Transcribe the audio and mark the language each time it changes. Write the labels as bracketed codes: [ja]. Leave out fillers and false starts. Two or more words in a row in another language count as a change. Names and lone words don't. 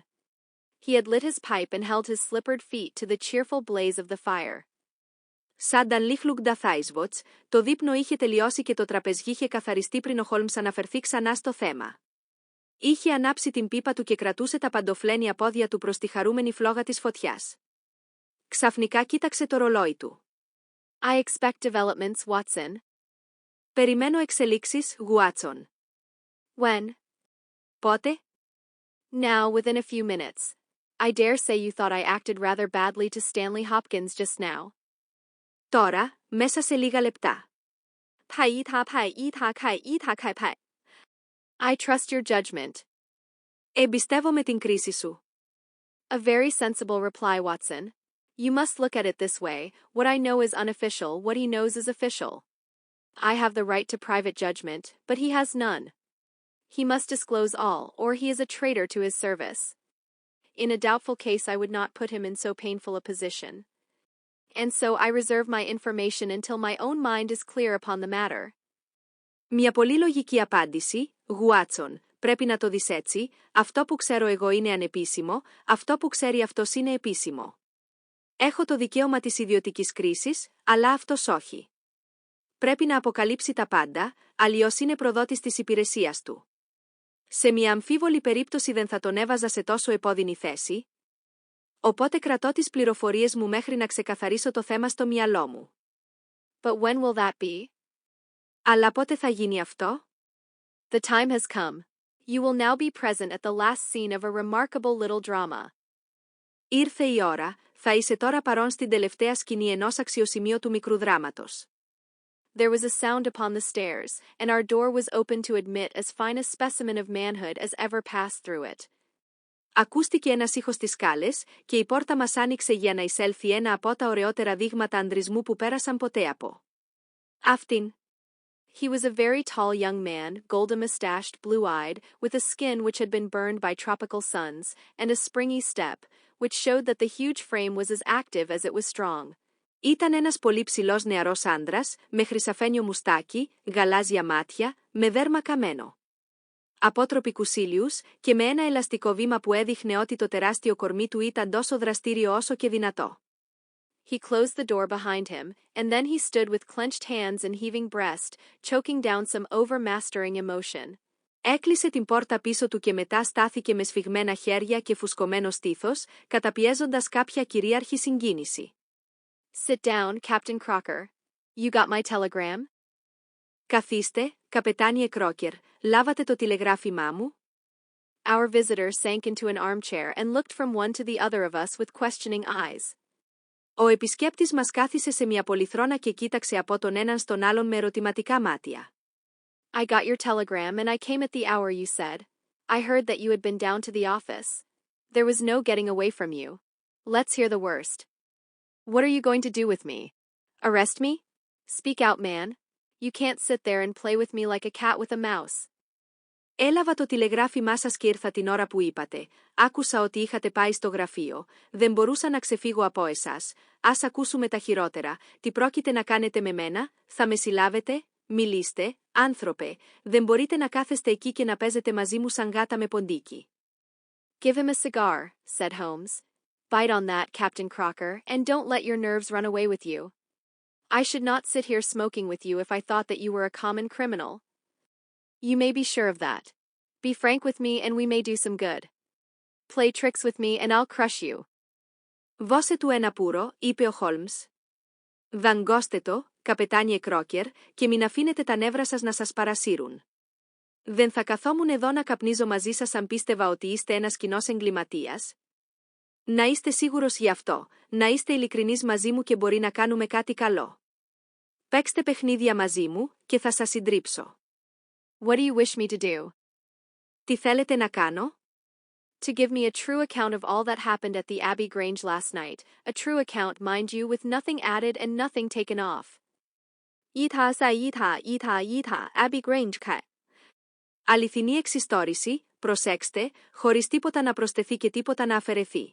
[en] He had lit his pipe and held his slippered feet to the cheerful blaze of the fire. [el] Σαν τα λίχλουγκντα θάισβοτς, το δείπνο είχε τελειώσει και το τραπεζιέ είχε καθαριστεί πριν ο Χόλμς αναφερθεί ξανά στο θέμα. Είχε ανάψει την πίπα του και κρατούσε τα παντοφλένια πόδια του προς τη χαρούμενη φλόγα της φωτιάς. Ξαφνικά κοίταξε το ρολόι του. [en] I expect developments, Watson. [el] Περιμένω εξελίξεις, Watson. [en] When? [el] Πότε? [en] Now, within a few minutes. I dare say you thought I acted rather badly to Stanley Hopkins just now. [el] Τώρα, μέσα σε λίγα λεπτά. [en] I trust your judgment. [el] Εμπιστεύομαι την κρίση σου. [en] A very sensible reply, Watson. You must look at it this way, what I know is unofficial, what he knows is official. I have the right to private judgment, but he has none. He must disclose all, or he is a traitor to his service. In a doubtful case I would not put him in so painful a position. And so I reserve my information until my own mind is clear upon the matter. [el] Μια πολύ λογική απάντηση, Watson. Πρέπει να το δεις έτσι, αυτό που ξέρω εγώ είναι ανεπίσημο, αυτό που ξέρει αυτός είναι επίσημο. Έχω το δικαίωμα της ιδιωτικής κρίσης, αλλά αυτός όχι. Πρέπει να αποκαλύψει τα πάντα, αλλιώς είναι προδότης της υπηρεσίας του. Σε μια αμφίβολη περίπτωση δεν θα τον έβαζα σε τόσο επώδυνη θέση. Οπότε κρατώ τις πληροφορίες μου μέχρι να ξεκαθαρίσω το θέμα στο μυαλό μου. [en] But when will that be? [el] Αλλά πότε θα γίνει αυτό? [en] The time has come. You will now be present at the last scene of a remarkable little drama. [el] Ήρθε η ώρα, θα είσαι τώρα παρόν στην τελευταία σκηνή ενός αξιοσημείωτου μικρού δράματος. [en] There was a sound upon the stairs, and our door was opened to admit as fine a specimen of manhood as ever passed through it. [el] Ακούστηκε ένας ήχος στις σκάλες και η πόρτα μας άνοιξε για να εισέλθει ένα από τα ωραιότερα δείγματα ανδρισμού που πέρασαν ποτέ από αυτήν. [en] He was a very tall young man, golden-mustached, blue-eyed, with a skin which had been burned by tropical suns, and a springy step, which showed that the huge frame was as active as it was strong. [el] Ήταν ένας πολύ ψηλός νεαρός άντρας, με χρυσαφένιο μουστάκι, γαλάζια μάτια, με δέρμα καμένο. Απότροπικους ήλιους και με ένα ελαστικό βήμα που έδειχνε ότι το τεράστιο κορμί του ήταν τόσο δραστήριο όσο και δυνατό. [en] He closed the door behind him, and then he stood with clenched hands and heaving breast, choking down some overmastering emotion. [el] Έκλεισε την πόρτα πίσω του και μετά στάθηκε με σφιγμένα χέρια και φουσκωμένο στήθος, καταπιέζοντας κάποια κυρίαρχη συγκίνηση. [en] Sit down, Captain Crocker. You got my telegram? [el] Καθίστε, καπετάνιε Κρόκερ, λάβατε το τηλεγράφημά μου? [en] Our visitor sank into an armchair and looked from one to the other of us with questioning eyes. [el] Ο επισκέπτης μας κάθισε σε μια πολυθρόνα και κοίταξε από τον έναν στον άλλον με ερωτηματικά μάτια. [en] I got your telegram and I came at the hour you said. I heard that you had been down to the office. There was no getting away from you. Let's hear the worst. What are you going to do with me? Arrest me? Speak out, man. You can't sit there and play with me like a cat with a mouse. [el] Έλαβα το τηλεγράφημά σας και ήρθα την ώρα που είπατε. Άκουσα ότι είχατε πάει στο γραφείο. Δεν μπορούσα να ξεφύγω από εσάς. Ας ακούσουμε τα χειρότερα. Τι πρόκειται να κάνετε με μένα? Θα με συλλάβετε? Μιλήστε, άνθρωπε. Δεν μπορείτε να κάθεστε εκεί και να παίζετε μαζί μου σαν γάτα με ποντίκι. [en] Give him a cigar, said Holmes. Bite on that, Captain Crocker, and don't let your nerves run away with you. I should not sit here smoking with you if I thought that you were a common criminal. You may be sure of that. Be frank with me and we may do some good. Play tricks with me and I'll crush you. [el] Δώσε του ένα πουρο, είπε ο Holmes. Δαγκώστε το, καπετάνιε Κρόκερ, και μην αφήνετε τα νεύρα σας να σας παρασύρουν. Δεν θα καθόμουν εδώ να καπνίζω μαζί σας αν πίστευα ότι είστε ένας κοινός εγκληματίας. Να είστε σίγουρος γι' αυτό, να είστε ειλικρινείς μαζί μου και μπορεί να κάνουμε κάτι καλό. Παίξτε παιχνίδια μαζί μου και θα σας συντρίψω. [en] What do you wish me to do? [el] Τι θέλετε να κάνω? [en] To give me a true account of all that happened at the Abbey Grange last night, a true account, mind you, with nothing added and nothing taken off. Abbey Grange. [el] Αληθινή εξιστόρηση, προσέξτε, χωρίς τίποτα να προσθεθεί και τίποτα να αφαιρεθεί.